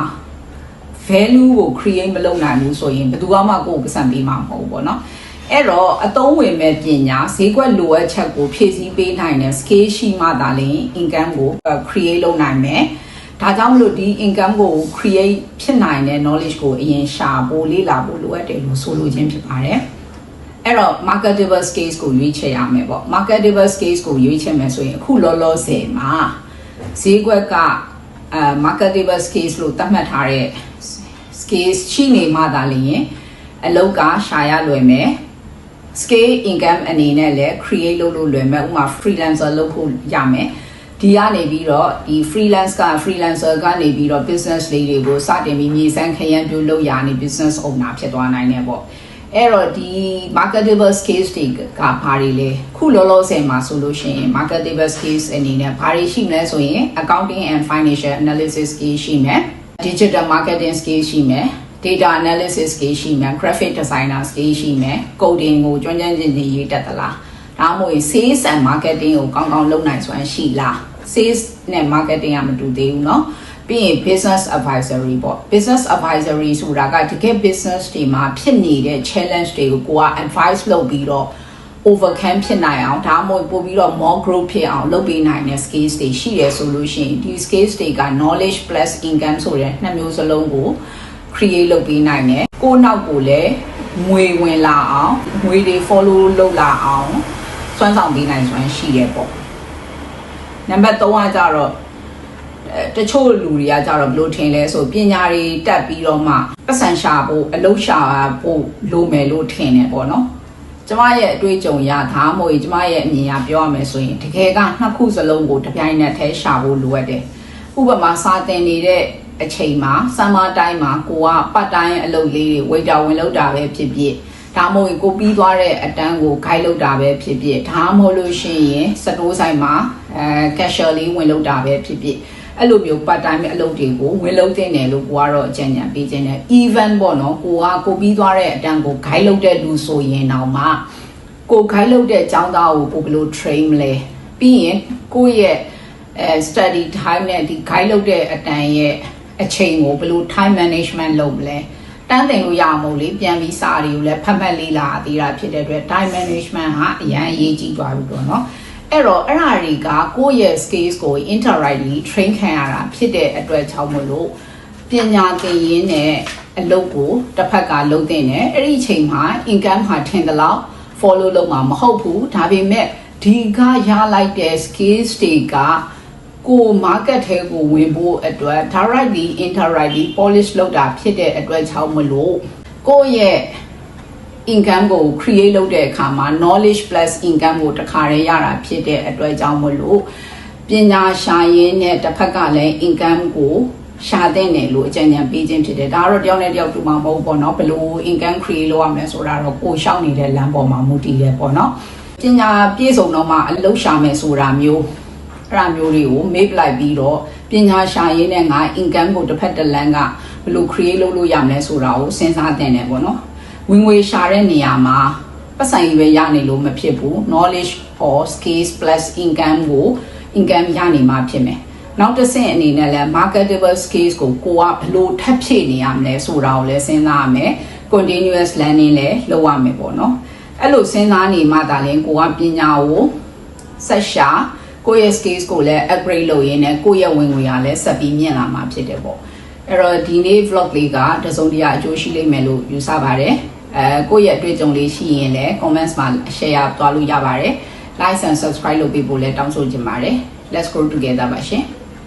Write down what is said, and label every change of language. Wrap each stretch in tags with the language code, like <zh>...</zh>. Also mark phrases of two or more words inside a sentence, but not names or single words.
<my>value ကို create မလုပ်နိုင်ဘူးဆိုရင်ဘယ်သူမှကိုယ်ပတ်စံပေးမှာမဟုတ်ဘူးပေါ့နော်အဲ့တော့အသုံးဝင်မဲ့ပညာဈေးကွက်လိုအပ်ချက်ကိုဖြည့်ဆ ည်းပေးနိုင်တဲ့ scale ရှိမှသာလျှင် income ကို create လုပ်နိုင်မယ်ဒါကြောင့်မလို့ဒီ income ကို create ဖြစ် နိုင်တဲ့ knowledge ကိုအရင်ရှာဖို့လေ့လာဖို့လိုအပ်တယ်လို့ဆိုလိုခြင်းဖြစ်ပါတယ်အဲ့တော့</my> <en>marketable skills</en> <my>ကိုရွေးချယ်ရမယ်ပေါ့</my> <en>marketable skills</en> <my>ကိုရွေးချယ်မယ်ဆိုရင်အခုလောလောဆယ်မှာဈေးကွက်က</my> <en>marketable skills</en> <my>လို့သတ်မှတ်ထားတဲ့ skills ရှိနေမှသာလျှင်အလုပ်ကရှာရလွယ်မယ်</my> <en>scale income</en> <my>အနေနဲ့လည်း create လုပ်လို့လွ ယ်မယ်ဥပမာ freelancer လုပ်ဖို့ရမယ်ဒီကနေပြီးတော့ဒီ freelancer ကနေပြီးတော့ business လေးတွေကိုစတင်ပြီးမြေစ မ်းခရမ်းပြုလုပ်ရနေ</my> <en>business owner</en> <my>ဖြစ်သွားနိုင်တယ်ပေါ့အဲ့တော့ဒီ</my> <en>marketable skills</en> <my>တွေကဘာတွေလဲခုလောလောဆယ်မှာဆိုလို့ရှိရင်</my> <en>marketable skills</en> <my>အနေနဲ့ဘာတွေရှိမလဲဆိုရင်</my> <en>accounting and financial analysis skills</en> <my>ရှိမယ်</my> <en>digital marketing skills</en> <my>ရှိမယ်</my> <en>data analysis skills</en> <my>ရှိမယ်</my> <en>graphic designer skills</en> <my>ရှိမယ် coding ကိုကျွမ်းကျင်ရေးတတ်သလားဒါမှမဟုတ်</my> <en>sales and marketing</en> <my>ကိုကောင်းကောင်းလုပ်နိုင်စွမ်းရှိလား sales နဲ့ marketing ကမတူသေးဘူးเนาะပြီးရင်</my> <en>business advisory</en> <my>ပေါ့</my> <en>business advisory</en> <my>ဆိုတာကတကယ် business တွေမှာဖြစ်နေတဲ့ challenge တွေကိုကိုက advice လုပ်ပြီးတော့ overcome ဖြစ်နိုင်အောင်ဒါမှမဟုတ်ပို့ပြီးတော့</my> <en>more growth</en> <my>ဖြစ်အောင်လုပ်ပေးနိုင်တဲ့ skills တွေရှိရဆိုလို့ရှိရင်ဒီ skills တွေက</my> <en>knowledge plus income</en> <my>ဆိုတဲ့နှစ်မျိုးစလုံးကိုcreate လုပ်ပေးနိုင်တယ်ကိုနောက်ကိုလည်းငွေဝင်လာအောင်ငွေတွေ follow လုပ်လာအောင်စွမ်းဆောင်ပေးနိုင်စွမ်းရှိရပေါ့နံပါတ်3ကကြတော့တချို့လူတွေကကြတော့ဘယ်လိုထင်လဲဆိုပညာတွေတက်ပြီး တော့မှပတ်စံရှာဖို့အလုပ်ရှာဖို့လိုမယ်လို့ထင်တယ်ပေါ့နော်ကျမရဲ့အတွေ့အကြုံရဒါမှမဟုတ်ကျမရဲ့အမြင်အရပြောရမယ်ဆိုရင်တကယ်ကနှစ်ခုစလုံး ကိုတစ်ပြိုင်နက်တည်းရှာဖို့လိုအပ်တယ်ဥပမာစာသင်နေတဲ့အချိန်မှာ</my> <en>summer time</en> <my>မှာကိုက</my> <en>part time</en> <my>အလုပ်လေးတွေ waiter ဝင်လုပ်တာပဲဖြစ်ဖြစ်ဒါမှမဟုတ်ကိုပြီးသွားတဲ့အတန်းကို guide လုပ်တာပဲဖြစ်ဖြစ်ဒါမှမဟုတ်လို့ရှိရင်စတိုးဆိုင်မှာcashier လေးဝင်လုပ်တာပဲဖြစ်ဖြစ်အဲ့လိုမျိုး</my> <en>part time</en> <my>အလုပ်တွေကိုဝင်လုပ်တင်တယ်လို့ကိုကတော့အကြံဉာဏ်ပေးခြင်းနဲ့ even ပေါ့နော်ကိုပြီးသွားတဲ့အတန်းကို guide လုပ်တဲ့လူဆိုရင်တော့မှကို guide လုပ်တဲ့ကျောင်းသားကိုဘယ်လို train မလဲပြီးရင်ကိုရဲ့</my> <en>study time</en> <my>နဲ့ဒီ guide လုပ်တဲ့အတန်းရဲ့အချိန်ကိုဘယ်လို</my> <en>time management</en> <my>လုပ်မလဲတန်းတင်လို့ရအောင်လေပြန်ပြီးစာတွေကိုလည်းဖတ်မှတ်လေးလာသေးတာဖြစ်တဲ့အတွက်</my> <en>time management</en> <my>ဟာအရန်အရေးကြီးသွားပြီတော့เนาะအဲ့တော့အဲ့ဒါတွေကကိုယ့်ရဲ့ skills ကို</my> <en>indirectly train</en> <my>ခံရတာဖြစ်တဲ့အတွက်ကြောင့်မလို့ပညာသင်ရင်းနဲ့အလုပ်ကိုတစ်ဖက်ကလုပ်တဲ့နဲ့အဲ့ဒီအချိန်မှာ income ဟာထင်တယ်လို့ follow လုပ်မှာမဟုတ်ဘူးဒါပေမဲ့ဒီက ရလိုက်တဲ့ skills တွေကကို market ထဲကိုဝင်ဖို့အတွက်</my> <en>directly indirectly polish</en> <my>လုပ်တာဖြစ်တဲ့အတွက်ကြောင့်မလို့ကိုရဲ့ income ကို create လုပ်တဲ့အခါမှာ</my> <en>knowledge plus income</en> <my>ကိုတစ်ခါတည်းရတာဖြစ်တဲ့အတွက်ကြောင့်မလို့ပညာရှာရင်းနဲ့တစ်ဖက်ကလည်း income ကိုရှာတဲ့နယ်လို့အကြံဉာဏ်ပေးခြင်းဖြစ်တယ်ဒါ ကတော့တယောက်နဲ့တယောက်တူမှာမဟုတ်ပေါ့နော်ဘယ်လို</my> <en>income create</en> <my>လုပ်ရမလဲဆိုတာတော့ကိုရှောက်နေတဲ့လမ်းပေါ်မှာမူတည်တယ်ပေါ့နော်ပညာပြည့်စုံတော့မှအလုပ်ရှာမယ်ဆိုတာမျိုးအဲ့ဒါမျိုးတွေကို make လိုက်ပြီးတော့ပညာရှာရင်း နဲ့ငါ income ကိုတစ်ဖက်တစ်လမ်းကဘယ်လို create လုပ်လို့ရမလဲဆိုတာကိုစဉ်းစားသင့်တယ်ပေါ့နော်ဝင်ငွေရှာတဲ့နေရာမှာပတ်စံကြီးပဲရနေလို့မဖြစ်ဘူး knowledge</my> <en>or skills plus income</en> <my>ကို income ရနေမှာဖြစ်မယ်နောက်တစ်ဆင့်အနေနဲ့လည်း</my> <en>marketable skills</en> <my>ကိုကဘလို့ထပ်ဖြည့်နေရ မလဲဆိုတာကိုလည်းစဉ်းစားရမယ်</my> <en>continuous learning</en> <my>လည်းလုပ်ရမယ်ပေါ့နော်အဲ့လိုစဉ်းစားနေမှသာလျှင်ကိုကပညာကိုဆက်ရှာကိုယ့်ရဲ့ skills ကိုလည်း upgrade လုပ်ရင်းနဲ့ကိုယ့်ရဲ့ဝင်ငွေကလည်းဆက်ပြီးမြင့်လာမှာဖြစ်တယ်ပေါ့အဲ့တော့ဒီနေ့ vlog လေးကတစုံတရာအကျိုးရှိလိမ့်မယ်လို့ယူဆပါတယ်ကိုယ့်ရဲ့အတွေ့အကြုံလေးရှိရင်လည်း comments မှာ share သွားလို့ရပါတယ်</my> <en>like and subscribe</en> <my>လုပ်ပေးဖို့လည်းတောင်းဆိုချင်ပါတယ်</my> <en>let's grow together</en> <my>ပါရှင်</my>